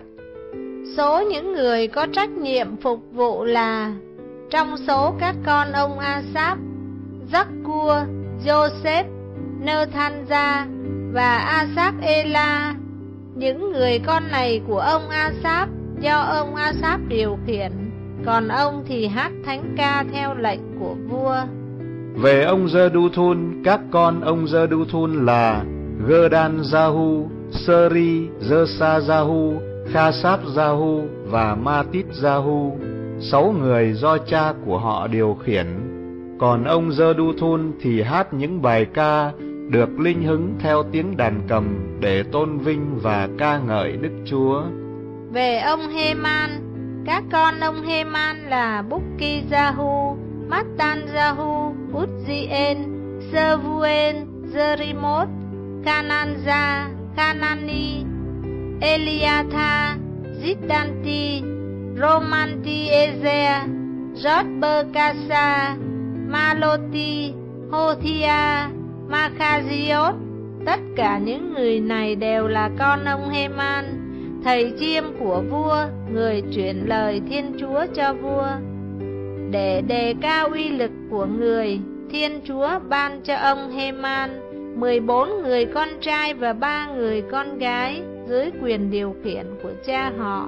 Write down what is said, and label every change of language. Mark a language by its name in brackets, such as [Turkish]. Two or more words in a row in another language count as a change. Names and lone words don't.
[Vietnamese] Số những người có trách nhiệm phục vụ là: trong số các con ông Asaph, Zaccua, Joseph, Nethanja và Asaph-ela. Những người con này của ông Asaph do ông Asaph điều khiển, còn ông thì hát thánh ca theo lệnh của vua. Về ông Jeduthun, các con ông Jeduthun là Gerdan-Jahu, Seri, Jersa-Jahu, Khasap-Jahu và Matith-Jahu, 6 người do cha của họ điều khiển. Còn ông Jeduthun thì hát những bài ca được linh hứng theo tiếng đàn cầm để tôn vinh và ca ngợi Đức Chúa. Về ông Heman, các con ông Heman là Bukki-Jahu, Mattan-Jahu, Uzziel, Servuel, Jerimot, Kananja, Kanani, Eliatha, Ziddanti, Romanti-Ezer, Jotberkasa, Maloti, Hothia, Makhaziot. Tất cả những người này đều là con ông Heman, thầy chiêm của vua, người chuyển lời Thiên Chúa cho vua. Để đề cao uy lực của người, Thiên Chúa ban cho ông Heman 14 người con trai và 3 người con gái dưới quyền điều khiển của cha họ.